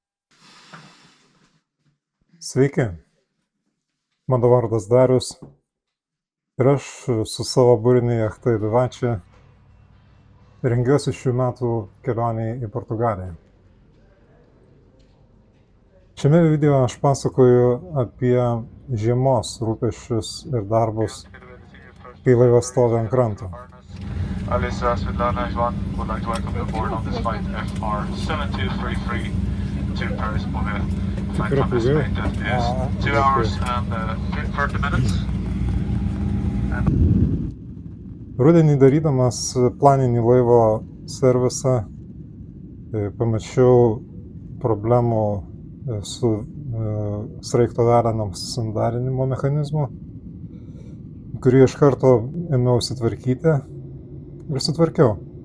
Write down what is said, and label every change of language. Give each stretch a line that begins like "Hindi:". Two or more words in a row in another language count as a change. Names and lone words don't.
Lithuanian: Sveiki, mano vardas Darius ir aš su savo būrine jachta Vivace rengiuosi šių metų kelioniai į Portugaliją. Šiame video aš pasakoju apie žiemos rūpesčius ir darbus, kai laivas stovi ant kranto.
English: Alisa Svetlana Ivan would like to welcome you aboard on this flight FR7233 to Paris Beauvais. Flight time estimated is 2 hours and 30 minutes.
Lithuanian: Rudenį darydamas planinį laivo servisą pamačiau problemų su sraigto velenams sandarinimo mechanizmu, kurį iš karto ėmiausi tvarkyti ir sutvarkiau.